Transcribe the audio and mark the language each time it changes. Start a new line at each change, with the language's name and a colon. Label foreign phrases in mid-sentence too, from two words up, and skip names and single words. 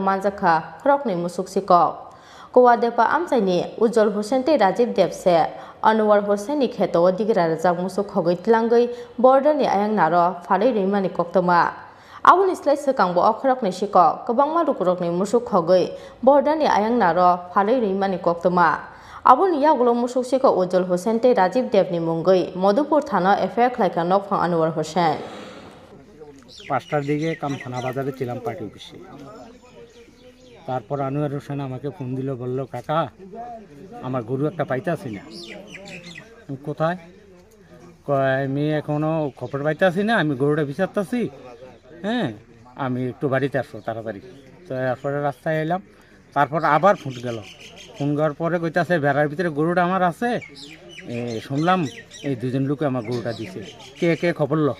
Kok Borok: manjaka khorokni musuk sikok Kawadipa amchaini Ujjwal Hussain te Rajiv Deb se Anwar Hossein ni kheto digra rajak musuk khogoi tlangai border ni ayang naro phalai reimani koktoma aboni slai sekangbo okhrok ni sikok kwbangma rukurok ni musuk khogoi border ni ayang naro phalai reimani koktoma aboni yagulo musuk sikok Ujjwal Hossein tei Rajiv Dev ni mungoi Madhupur thana FIR khlaika nokphang Anwar Hossein
Bangla: 5টার দিকে কামখানা বাজারে ছিলাম
English: party office
Bangla: তারপর আনোয়ার হোসেন আমাকে ফোন দিল বলল কাকা আমার গরু একটা পাইতাছি না কোথায় আমি এখনো খবর পাইতাছি না আমি গরুটা বিচারতাছি হ্যাঁ আমি একটু বাড়িতে আসবো তাড়াতাড়ি তো তারপরে রাস্তায় এলাম তারপর আবার ফোন গেল ফোন করার পরে কইতাছে বেড়ার ভিতরে গরুটা আমার আছে শুনলাম এই দুজন লোকে আমার গরুটা দিছে কে কে খবর লো